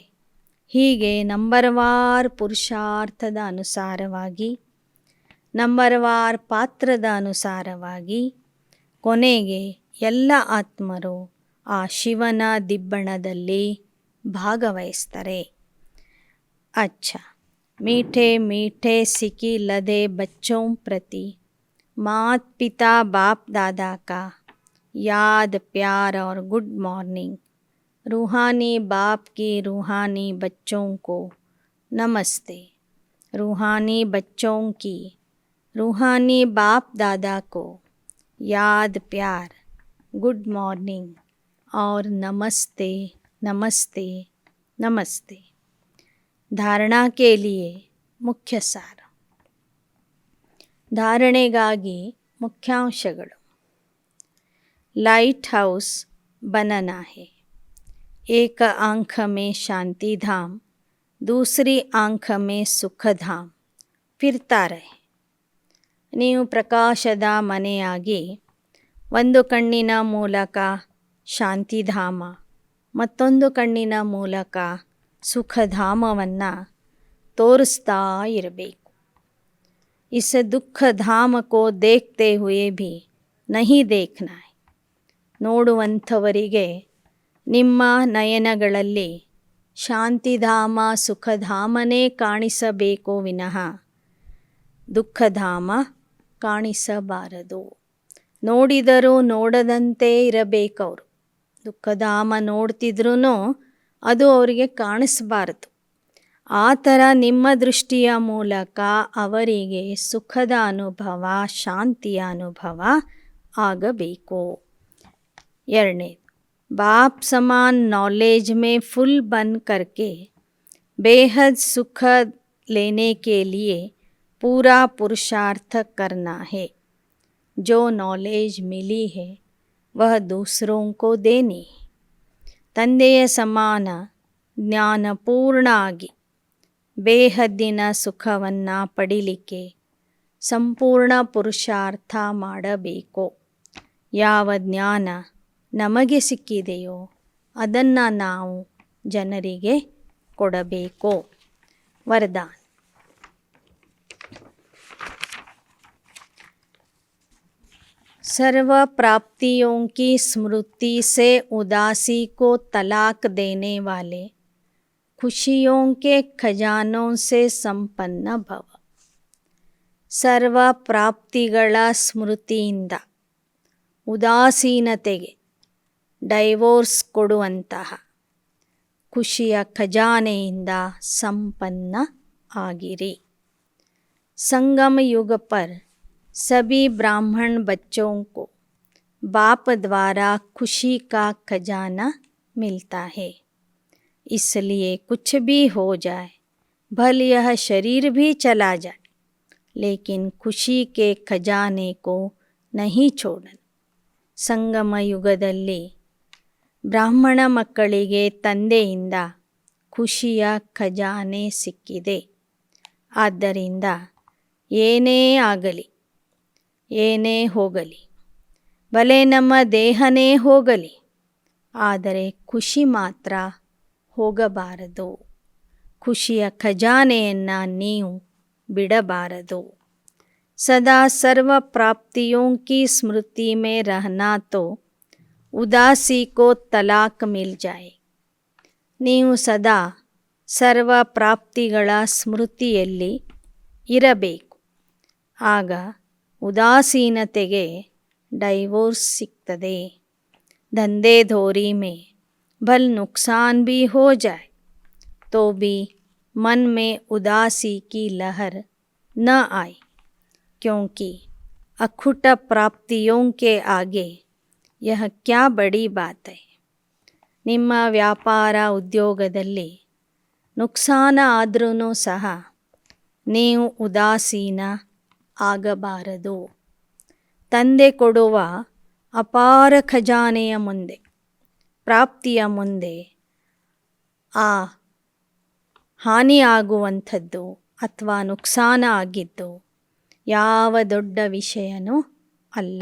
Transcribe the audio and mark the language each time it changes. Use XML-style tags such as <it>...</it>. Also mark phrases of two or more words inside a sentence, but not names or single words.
<kn>ಹೀಗೆ ನಂಬರ್ವಾರ್ ಪುರುಷಾರ್ಥದ ಅನುಸಾರವಾಗಿ, ನಂಬರ್ವಾರ್ ಪಾತ್ರದ ಅನುಸಾರವಾಗಿ ಕೊನೆಗೆ ಎಲ್ಲ ಆತ್ಮರು ಆ ಶಿವನ ದಿಬ್ಬಣದಲ್ಲಿ ಭಾಗವಹಿಸ್ತಾರೆ.</kn> <hi>अच्छा, मीठे मीठे सिकी लदे बच्चों प्रति मात पिता बाप दादा का याद प्यार और</hi> <en>good morning.</en> <hi>रूहानी बाप की रूहानी बच्चों को नमस्ते. रूहानी बच्चों की रूहानी बाप दादा को याद प्यार,</hi> <en>good morning</en> <hi>और नमस्ते नमस्ते नमस्ते. धारणा के लिए मुख्य सार.</hi> <kn>धारणೆಗಾಗಿ ಮುಖ್ಯಾಂಶಗಳು.</kn> <en>light house</en> <hi>बनना है. एक आँख में शांति धाम, दूसरी आँख में सुख धाम फिरता रहे.</hi> <kn>ನೀವು ಪ್ರಕಾಶದ ಮನೆಯಾಗಿ ಒಂದು ಕಣ್ಣಿನ ಮೂಲಕ ಶಾಂತಿಧಾಮ, ಮತ್ತೊಂದು ಕಣ್ಣಿನ ಮೂಲಕ ಸುಖಧಾಮವನ್ನು ತೋರಿಸ್ತಾ ಇರಬೇಕು.</kn> <hi>इस दुख धाम को देखते हुए भी नहीं देखना है.</hi> <kn>ನೋಡುವಂಥವರಿಗೆ ನಿಮ್ಮ ನಯನಗಳಲ್ಲಿ ಶಾಂತಿಧಾಮ ಸುಖಧಾಮನೇ ಕಾಣಿಸಬೇಕು ವಿನಃ ದುಃಖಧಾಮ ಕಾಣಿಸಬಾರದು. ನೋಡಿದರೂ ನೋಡದಂತೆ ಇರಬೇಕವರು. ದುಃಖಧಾಮ ನೋಡ್ತಿದ್ರೂ ಅದು ಅವರಿಗೆ ಕಾಣಿಸಬಾರದು. ಆ ಥರ ನಿಮ್ಮ ದೃಷ್ಟಿಯ ಮೂಲಕ ಅವರಿಗೆ ಸುಖದ ಅನುಭವ, ಶಾಂತಿಯ ಅನುಭವ ಆಗಬೇಕು. ಎರಡನೇದು,</kn> <hi>बाप समान नॉलेज में फुल बन करके बेहद सुख लेने के लिए पूरा पुरुषार्थ करना है. जो नॉलेज मिली है वह दूसरों को देनी है.</hi> <kn>ತಂದೆಯ ಸಮಾನ ಜ್ಞಾನಪೂರ್ಣ ಆಗಿ ಬೇಹದ್ದಿನ ಸುಖವನ್ನು ಪಡಿಲಿಕ್ಕೆ ಸಂಪೂರ್ಣ ಪುರುಷಾರ್ಥ ಮಾಡಬೇಕು. ಯಾವ ಜ್ಞಾನ ನಮಗೆ ಸಿಕ್ಕಿದೆಯೋ ಅದನ್ನು ನಾವು ಜನರಿಗೆ ಕೊಡಬೇಕು. ವರದಾನ.</kn> <hi>सर्व प्राप्तियों की स्मृति से उदासी को तलाक देने वाले खुशियों के खजानों से संपन्न भव.</hi> <kn>ಸರ್ವ ಪ್ರಾಪ್ತಿಗಳ ಸ್ಮೃತಿಯಿಂದ ಉದಾಸೀನತೆಗೆ ಡೈವೋರ್ಸ್ ಕೊಡುವಂತಹ ಖುಷಿಯ ಖಜಾನೆಯಿಂದ ಸಂಪನ್ನ ಆಗಿರಿ.</kn> <hi>संगम युग पर सभी ब्राह्मण बच्चों को बाप द्वारा खुशी का खजाना मिलता है. इसलिए कुछ भी हो जाए, भले यह शरीर भी चला जाए, लेकिन खुशी के खजाने को नहीं छोड़ना.</hi> <kn>ಸಂಗಮ ಯುಗದಲ್ಲಿ ಬ್ರಾಹ್ಮಣ ಮಕ್ಕಳಿಗೆ ತಂದೆಯಿಂದ ಖುಷಿಯ ಖಜಾನೆ ಸಿಕ್ಕಿದೆ. ಆದ್ದರಿಂದ ಏನೇ ಆಗಲಿ ಏನೇ ಹೋಗಲಿ, ಭಲೆ ನಮ್ಮ ದೇಹನೇ ಹೋಗಲಿ, ಆದರೆ ಖುಷಿ ಮಾತ್ರ ಹೋಗಬಾರದು. ಖುಷಿಯ ಖಜಾನೆಯನ್ನು ನೀವು ಬಿಡಬಾರದು.</kn> <hi>सदा सर्व प्राप्तियों की स्मृति में रहना तो उदासी को तलाक मिल जाए.</hi> <kn>ನೀವು ಸದಾ ಸರ್ವ ಪ್ರಾಪ್ತಿಗಳ ಸ್ಮೃತಿಯಲ್ಲಿ ಇರಬೇಕು. ಆಗ ಉದಾಸೀನತೆಗೆ ಡೈವೋರ್ಸ್ ಸಿಗ್ತದೆ.</kn> <hi>ಧಂಧೆ ಧೋರಿ में भल नुकसान भी हो जाए तो भी मन में उदासी की लहर न आए, क्योंकि अखुट प्राप्तियों के आगे यह क्या बड़ी बात है.</hi> <kn>ನಿಮ್ಮ ವ್ಯಾಪಾರ ಉದ್ಯೋಗದಲ್ಲಿ ನುಕ್ಸಾನ ಆದ್ರೂ ಸಹ ನೀವು ಉದಾಸೀನ ಆಗಬಾರದು. ತಂದೆ ಕೊಡುವ ಅಪಾರ ಖಜಾನೆಯ ಮುಂದೆ, ಪ್ರಾಪ್ತಿಯ ಮುಂದೆ ಆ ಹಾನಿಯಾಗುವಂಥದ್ದು ಅಥವಾ ನುಕ್ಸಾನ ಆಗಿದ್ದು ಯಾವ ದೊಡ್ಡ ವಿಷಯನೂ ಅಲ್ಲ.</kn>